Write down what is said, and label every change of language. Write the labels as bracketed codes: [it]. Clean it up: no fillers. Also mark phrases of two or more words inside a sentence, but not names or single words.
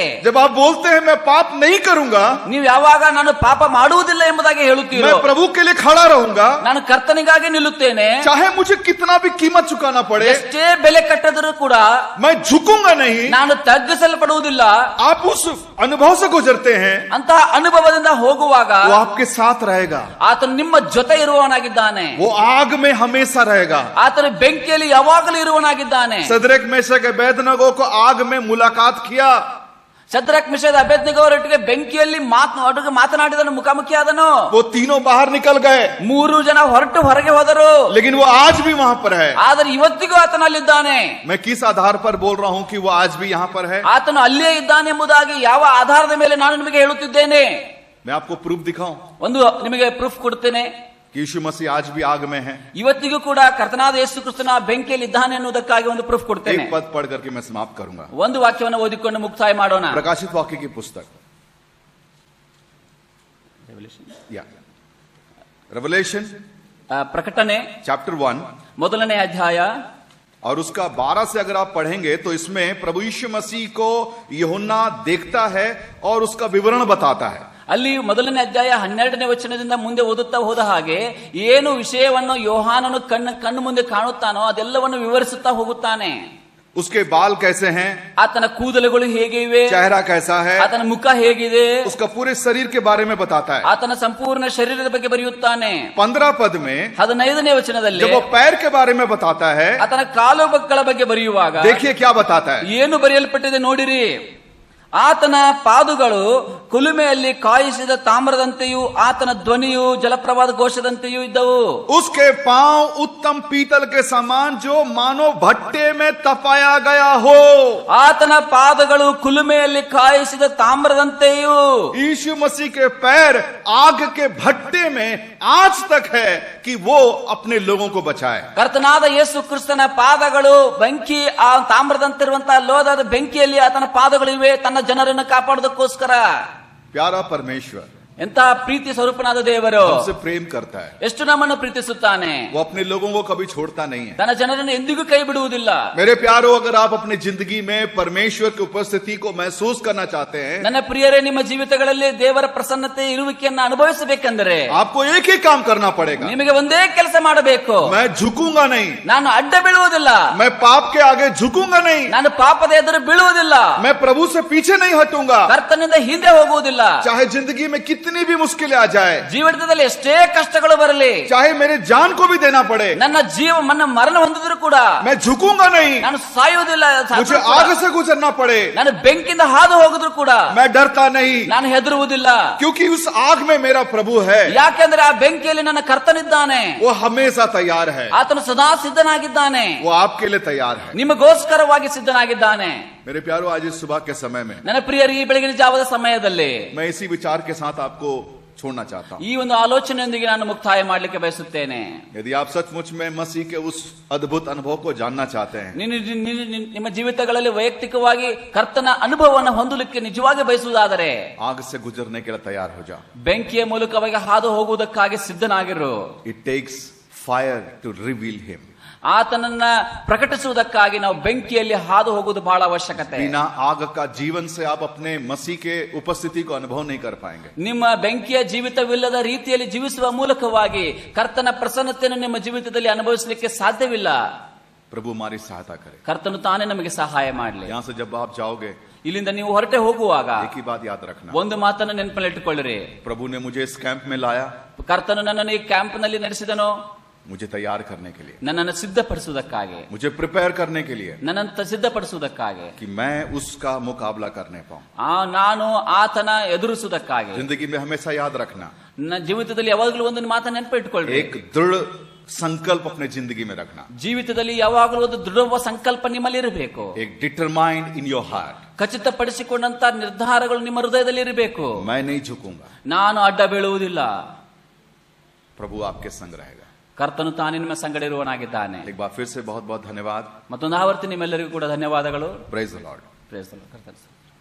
[hi] जब आप बोलते हैं मैं पाप नहीं करूंगा, [kn] ನೀವು ಯಾವಾಗ ನಾನು ಪಾಪ ಮಾಡುವುದಿಲ್ಲ ಎಂಬುದಾಗಿ ಹೇಳುತ್ತೀರೋ, [hi] मैं प्रभु के लिए खड़ा रहूंगा, [kn] ನಾನು ಕರ್ತನಿಗಾಗಿ ನಿಲ್ಲುತ್ತೇನೆ, [hi] चाहे मुझे कितना भी कीमत चुकाना पड़े, [kn] ಎಷ್ಟೇ ಬೆಲೆ ಕಟ್ಟದರೂ ಕೂಡ [hi] मैं झुकूंगा नहीं। [kn] ನಾನು ತಗ್ಗಿಸಲ್ಪಡುವುದಿಲ್ಲ. [hi] आप उस अनुभव से गुजरते हैं, [kn] ಅಂತಹ ಅನುಭವದಿಂದ ಹೋಗುವಾಗ [hi] वो आपके साथ रहेगा, [kn] ಆತನು ನಿಮ್ಮ ಜೊತೆ ಇರುವವನಾಗಿದ್ದಾನೆ. [hi] वो आग में हमेशा रहेगा। [kn] ಆತನು ಬೆಂಕಿಯಲ್ಲಿ ಯಾವಾಗಲೂ ಇರುವವನಾಗಿದ್ದಾನೆ. [hi] सदरक मेशक अबेदनगो को आग में मुलाकात किया, [kn] ಶದ್ರಕ್ ಮಿಶೆಕ್ ಅಬೇದ್ನೆಗೋ ಅವರೊಟ್ಟಿಗೆ ಬೆಂಕಿಯಲ್ಲಿ ಮಾತನಾಡಿದನು, ಮುಖಾಮುಖಿಯಾದನು. [hi] वो तीनों बाहर निकल गए, [kn] 3 ಜನ ಹೊರಗೆ ಹೋದರು. [hi] लेकिन वो आज भी वहां पर है। [kn] ಆದರೆ ಇವತ್ತಿಗೂ ಆತನಲ್ಲಿದ್ದಾನೆ. [hi] मैं किस आधार पर बोल रहा हूं कि वो आज भी यहाँ पर है? [kn] ಆತನು ಅಲ್ಲೇ ಇದ್ದಾನೆ ಎಂಬುದಾಗಿ ಯಾವ ಆಧಾರದ ಮೇಲೆ ನಾನು ನಿಮಗೆ ಹೇಳುತ್ತಿದ್ದೇನೆ? [hi] मैं आपको प्रूफ दिखाऊं [kn] ಒಂದು ನಿಮಗೆ ಪ್ರೂಫ್ ಕೊಡ್ತೇನೆ. [hi] कि यीशु मसीह आज भी आग में है। [kn] ಇವತ್ತಿಗೂ ಕೂಡ ಕರ್ತನಾದ ಯೇಸು ಕ್ರಿಸ್ತನ ಬೆಂಕಿಯಲ್ಲಿ ಇದ್ದಾನೆ ಎನ್ನುವುದಕ್ಕಾಗಿ ಒಂದು ಪ್ರೂಫ್ ಕೊಡ್ತೇನೆ. [hi] एक पद पढ़ करके मैं समाप्त करूंगा। [kn] ಒಂದು ವಾಕ್ಯವನ್ನು ಓದಿಕೊಂಡು ಮುಕ್ತಾಯ ಮಾಡೋಣ. [hi] प्रकाशित वाक्य की पुस्तक या रेवलेशन [kn] ಪ್ರಕಟಣೆ [hi] चैप्टर 1 [kn] ಮೊದಲನೇ ಅಧ್ಯಾಯ [hi] और उसका 12 से अगर आप पढ़ेंगे तो इसमें प्रभु यीशु मसीह को यूहन्ना देखता है और उसका विवरण बताता है। [kn] ಅಲ್ಲಿ ಮೊದಲನೇ ಅಧ್ಯಾಯ 12ನೇ ವಚನದಿಂದ ಮುಂದೆ ಓದುತ್ತಾ ಹೋದ ಹಾಗೆ ಏನು ವಿಷಯವನ್ನು ಯೋಹಾನನು ಕಣ್ಣು ಮುಂದೆ ಕಾಣುತ್ತಾನೋ ಅದೆಲ್ಲವನ್ನು ವಿವರಿಸುತ್ತಾ ಹೋಗುತ್ತಾನೆ. [hi] उसके बाल कैसे हैं, [kn] ಆತನ ಕೂದಲುಗಳು ಹೇಗೆ ಇವೆ, [hi] चेहरा कैसा है, [kn] ಆತನ ಮುಖ ಹೇಗಿದೆ, [hi] उसका पूरे शरीर के बारे में बताता है। [kn] ಆತನ ಸಂಪೂರ್ಣ ಶರೀರದ ಬಗ್ಗೆ ಬರೆಯುತ್ತಾನೆ. [hi] 15 पद में [kn] 15ನೇ ವಚನದಲ್ಲಿ [hi] जब वो पैर के बारे में बताता है, [kn] ಆತನ ಕಾಲುಗಳ ಬಗ್ಗೆ ಬರೆಯುವಾಗ [hi] देखिए क्या बताता है। [kn] ಏನು ಬರೆಯಲ್ಪಟ್ಟಿದೆ ನೋಡಿರಿ. ಆತನ ಪಾದುಗಳು ಕುಲುಮೆಯಲ್ಲಿ ಕಾಯಿಸಿದ ತಾಮ್ರದಂತೆಯೂ ಆತನ ಧ್ವನಿಯು ಜಲಪ್ರವಾದ ಘೋಷದಂತೆಯೂ ಇದ್ದವು. [hi] उसके पांव उत्तम पीतल के समान जो मानो भट्टे में तपाया गया हो। [kn] ಆತನ ಪಾದಗಳು ಕುಲುಮೆಯಲ್ಲಿ ಕಾಯಿಸಿದ ತಾಮ್ರದಂತೆಯೂ. [hi] यीशु मसीह के पैर आग के भट्टे में आज तक है कि वो अपने लोगों को बचाए। [kn] ಕರ್ತನಾದ ಯೇಸು ಕ್ರಿಸ್ತನ ಪಾದಗಳು ಬೆಂಕಿ ಆ ತಾಮ್ರದಂತಿರುವಂತಹ ಲೋಹದ ಬೆಂಕಿಯಲ್ಲಿ ಆತನ ಪಾದಗಳು ಇವೆ ತನ್ನ ಜನರನ್ನು ಕಾಪಾಡೋದಕ್ಕೋಸ್ಕರ. [hi] प्यारा परमेश्वर [kn] ಎಂತಹ ಪ್ರೀತಿ ಸ್ವರೂಪನಾದ ದೇವರು [hi] हमसे प्रेम करता है, [kn] ಎಷ್ಟು ನಮ್ಮನ್ನು ಪ್ರೀತಿಸುತ್ತಾನೆ. [hi] वो अपने लोगों को कभी छोड़ता नहीं है। [kn] ತನ್ನ ಜನರನ್ನು ಎಂದಿಗೂ ಕೈ ಬಿಡುವುದಿಲ್ಲ. [hi] मेरे प्यारो, अगर आप अपनी जिंदगी में परमेश्वर की उपस्थिति को महसूस करना चाहते हैं, [kn] ನನ್ನ ಪ್ರಿಯರೇ, ನಿಮ್ಮ ಜೀವಿತಗಳಲ್ಲಿ ದೇವರ ಪ್ರಸನ್ನತೆ ಇರುವಿಕೆಯನ್ನು ಅನುಭವಿಸಬೇಕೆಂದರೆ [hi] आपको एक ही काम करना पड़ेगा। [kn] ನಿಮಗೆ ಒಂದೇ ಕೆಲಸ ಮಾಡಬೇಕು. [hi] मैं झुकूंगा नहीं, [kn] ನಾನು ಅಡ್ಡ ಬೀಳುವುದಿಲ್ಲ, [hi] मैं पाप के आगे झुकूंगा नहीं, [kn] ನಾನು ಪಾಪದ ಎದುರು ಬೀಳುವುದಿಲ್ಲ, [hi] मैं प्रभु से पीछे नहीं हटूंगा। [kn] ಕರ್ತನಿಂದ ಹಿಂದೆ ಹೋಗುವುದಿಲ್ಲ. [hi] चाहे जिंदगी में कितनी भी मुश्किलें आ जाए, [kn] ಜೀವಿತದಲ್ಲಿ ಎಷ್ಟೇ ಕಷ್ಟಗಳು ಬರಲಿ, [hi] चाहे मेरे जान को भी देना पड़े, [kn] ನನ್ನ ಮರಣ ಹೊಂದಿದ್ರು ಕೂಡ [hi] मैं झुकूंगा नहीं। [kn] ನಾನು ಸಾಯುವುದಿಲ್ಲ. [hi] मुझे आग से गुजरना पड़े, [kn] ನಾನು ಬೆಂಕಿಯಿಂದ ಹಾದು ಹೋಗಿದ್ರು ಕೂಡ [hi] मैं डरता नहीं, [kn] ನಾನು ಹೆದರುವುದಿಲ್ಲ. [hi] क्योंकि उस आग में मेरा प्रभु है। [kn] ಯಾಕೆಂದ್ರೆ ಆ ಬೆಂಕಿಯಲ್ಲಿ ನನ್ನ ಕರ್ತನಿದ್ದಾನೆ. [hi] वो हमेशा तैयार है, [kn] ಆತನು ಸದಾ ಸಿದ್ಧನಾಗಿದ್ದಾನೆ, [hi] वो आपके लिए तैयार है। [kn] ನಿಮಗೋಸ್ಕರವಾಗಿ ಸಿದ್ಧನಾಗಿದ್ದಾನೆ. [hi] मेरे प्यारों, आज इस सुबह के समय में [kn] ನನ್ನ ಪ್ರಿಯರು, ಈ ಬೆಳಗಿನ ಜಾವದ ಸಮಯದಲ್ಲಿ [hi] मैं इसी विचार के साथ आपको छोड़ना चाहता हूं। [kn] ಈ ಒಂದು ಆಲೋಚನೆಯೊಂದಿಗೆ ನಾನು ಮುಕ್ತಾಯ ಮಾಡಲಿಕ್ಕೆ ಬಯಸುತ್ತೇನೆ. [hi] यदि आप सचमुच में मसीह के उस अद्भुत अनुभव को जानना चाहते हैं, [kn] ನಿಮ್ಮ ಜೀವಿತಗಳಲ್ಲಿ ವೈಯಕ್ತಿಕವಾಗಿ ಕರ್ತನ ಅನುಭವವನ್ನು ಹೊಂದಲಿಕ್ಕೆ ನಿಜವಾಗಿ ಬಯಸುವುದಾದರೆ [hi] आग से गुजरने के लिए तैयार हो जाओ. [kn] ಬೆಂಕಿಯ ಮೂಲಕವಾಗಿ ಹಾದು ಹೋಗುವುದಕ್ಕಾಗಿ ಸಿದ್ಧನಾಗಿರು. [en] It takes fire to reveal him. [kn] ಆತನನ್ನ ಪ್ರಕಟಿಸುವುದಕ್ಕಾಗಿ ನಾವು ಬೆಂಕಿಯಲ್ಲಿ ಹಾದು ಹೋಗುವುದು ಬಹಳ ಅವಶ್ಯಕತೆ. [hi] बिना आग का जीवन से आप अपने मसीह के उपस्थिति को अनुभव नहीं कर पाएंगे. [kn] ನಿಮ್ಮ ಬೆಂಕಿಯ ಜೀವಿತವಿಲ್ಲದ ರೀತಿಯಲ್ಲಿ ಜೀವಿಸುವ ಮೂಲಕವಾಗಿ ಕರ್ತನ ಪ್ರಸನ್ನತೆಯನ್ನು ನಿಮ್ಮ ಜೀವಿತದಲ್ಲಿ ಅನುಭವಿಸಲಿಕ್ಕೆ ಸಾಧ್ಯವಿಲ್ಲ. [hi] प्रभु हमारी सहायता करे. [kn] ಕರ್ತನು ತಾನೇ ನಮಗೆ ಸಹಾಯ ಮಾಡಲಿ. [hi] यहाँ से जब आप जाओगे, [kn] ಇಲ್ಲಿಂದ ನೀವು ಹೊರಟೆ ಹೋಗುವಾಗ [hi] एक ही बात याद रखना, [kn] ಒಂದು ಮಾತನ್ನು ನೆನಪಲ್ಲಿ ಇಟ್ಟುಕೊಳ್ಳಿರಿ. [hi] प्रभु ने मुझे इस कैंप में लाया, [kn] ಕರ್ತನು ನನ್ನನ್ನು ಈ ಕ್ಯಾಂಪ್ ನಲ್ಲಿ ನಡೆಸಿದನು [hi] मुझे तैयार करने के लिए, [kn] ನನ್ನನ್ನು ಸಿದ್ಧಪಡಿಸುವುದಕ್ಕಾಗಿ, [hi] मुझे प्रिपेयर करने के लिए, [kn] ನನ್ನನ್ನು ಸಿದ್ಧಪಡಿಸುವುದಕ್ಕಾಗಿ, [hi] कि मैं उसका मुकाबला करने पाऊं. [kn] ನಾನು ಆತನ ಎದುರಿಸುವುದಕ್ಕಾಗಿ. [hi] जिंदगी में हमेशा याद रखना, [kn] ನನ್ನ ಜೀವಿತದಲ್ಲಿ ಯಾವಾಗಲೂ ಒಂದು ಮಾತನ್ನು ನೆನಪು ಇಟ್ಕೊಳ್ಳಿ. [hi] एक दृढ़ संकल्प अपने जिंदगी में रखना. [kn] ಜೀವಿತದಲ್ಲಿ ಯಾವಾಗಲೂ ಒಂದು ದೃಢವಾದ ಸಂಕಲ್ಪ ನಿಮ್ಮಲ್ಲಿ ಇರಬೇಕು. [en] एक determined in your heart, [kn] ಖಚಿತಪಡಿಸಿಕೊಂಡಂತ ನಿರ್ಧಾರಗಳು ನಿಮ್ಮ ಹೃದಯದಲ್ಲಿ ಇರಬೇಕು. [hi] मैं नहीं झुकूंगा, [kn] ನಾನು ಅಡ್ಡ ಬೀಳುವುದಿಲ್ಲ. [hi] प्रभु आपके संग रहेगा. [kn] ಕರ್ತನು ತಾನೇ ನಿಮ್ಮ ಸಂಗಡ ಇರುವನಾಗಿದ್ದಾನೆ. [hi] एक बार फिर से बहुत बहुत धन्यवाद. [kn] ಮತ್ತೊಂದು ಆವರ್ತಿ ನಿಮ್ಮೆಲ್ಲರಿಗೂ ಕೂಡ ಧನ್ಯವಾದಗಳು. [en] praise the Lord. Praise the Lord.